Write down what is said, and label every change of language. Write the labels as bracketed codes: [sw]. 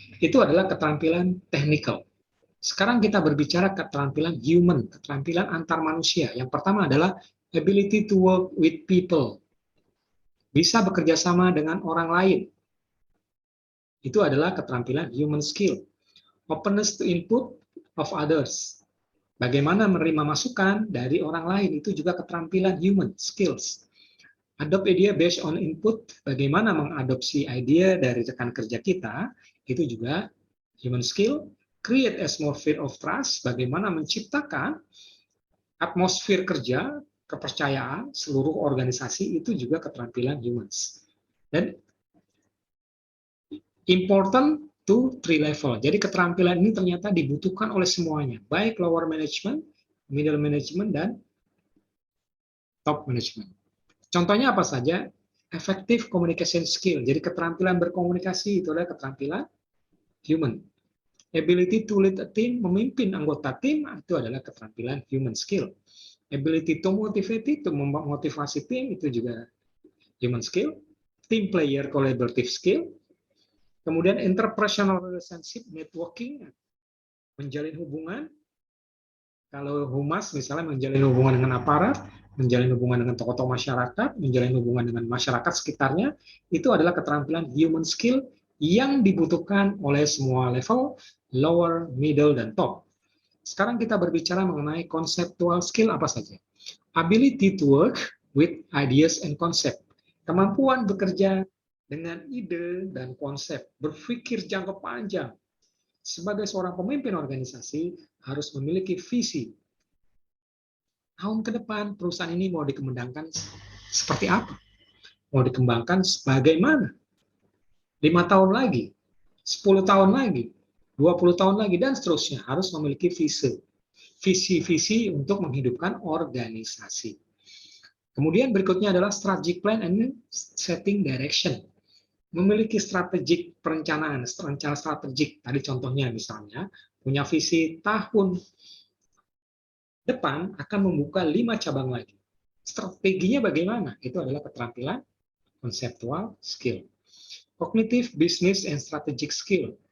[id] Itu adalah keterampilan technical. Sekarang kita berbicara keterampilan human, keterampilan antar manusia. [en] Yang pertama adalah ability to work with people. [id] Bisa bekerja sama dengan orang lain. Itu adalah keterampilan human skill. [en] Openness to input of others. [id] Bagaimana menerima masukan dari orang lain, itu juga keterampilan human skills. [en] Adopt idea based on input, [id] bagaimana mengadopsi ide dari rekan kerja kita, itu juga human skill. [en] Create atmosphere of trust, [id] bagaimana menciptakan atmosfer kerja, kepercayaan seluruh organisasi, itu juga keterampilan humans. Dan [en] important to 3 level. [id] Jadi keterampilan ini ternyata dibutuhkan oleh semuanya, baik lower management, middle management, dan top management. Contohnya apa saja? [en] Effective communication skill. [id] Jadi keterampilan berkomunikasi itu adalah keterampilan human. [en] Ability to lead a team, [id] memimpin anggota tim, itu adalah keterampilan human skill. [en] Ability to motivate, [id] itu memotivasi tim, itu juga human skill. [en] Team player collaborative skill. [id] Kemudian [en] interpersonal relationship networking, [id] menjalin hubungan. Kalau humas misalnya menjalin hubungan dengan aparat, menjalin hubungan dengan tokoh-tokoh masyarakat, menjalin hubungan dengan masyarakat sekitarnya, itu adalah keterampilan human skill yang dibutuhkan oleh semua level, lower, middle, dan top. Sekarang kita berbicara mengenai conceptual skill apa saja. [en] Ability to work with ideas and concept. [id] Kemampuan bekerja dengan ide dan konsep, berpikir jangka panjang. Sebagai seorang pemimpin organisasi, harus memiliki visi. Tahun ke depan, perusahaan ini mau dikembangkan seperti apa? Mau dikembangkan sebagaimana? 5 tahun lagi, 10 tahun lagi, 20 tahun lagi, dan seterusnya. Harus memiliki visi. Visi-visi untuk menghidupkan organisasi. Kemudian berikutnya adalah [en] strategic plan and setting direction. [id] Memiliki strategik perencanaan, rencana strategik. Tadi contohnya misalnya, punya visi tahun depan akan membuka 5 cabang lagi. Strateginya bagaimana? Itu adalah keterampilan konseptual skill. [en] Cognitive business and strategic skill.